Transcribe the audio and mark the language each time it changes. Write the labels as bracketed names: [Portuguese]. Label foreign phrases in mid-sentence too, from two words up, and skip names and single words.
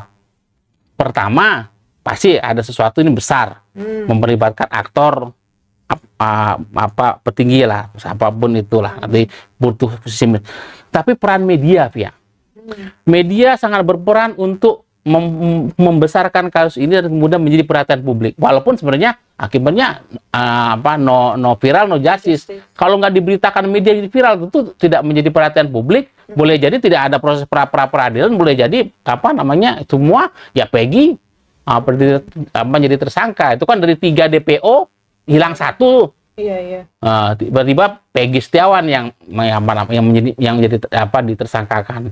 [Indonesian] Pertama, pasti ada sesuatu ini besar, melibatkan aktor petinggi lah, apapun itulah, nanti butuh posisi. Tapi peran media, Via. Media sangat berperan untuk membesarkan kasus ini dan kemudian menjadi perhatian publik. Walaupun sebenarnya akibatnya [English] no viral, no justice. [Indonesian] Kalau nggak diberitakan media jadi viral, tentu tidak menjadi perhatian publik. Boleh jadi tidak ada proses peradilan, boleh jadi semua ya Peggy menjadi tersangka. Itu kan dari 3 DPO hilang 1. Iya. Tiba-tiba Peggy Setiawan yang menjadi ditersangkakan.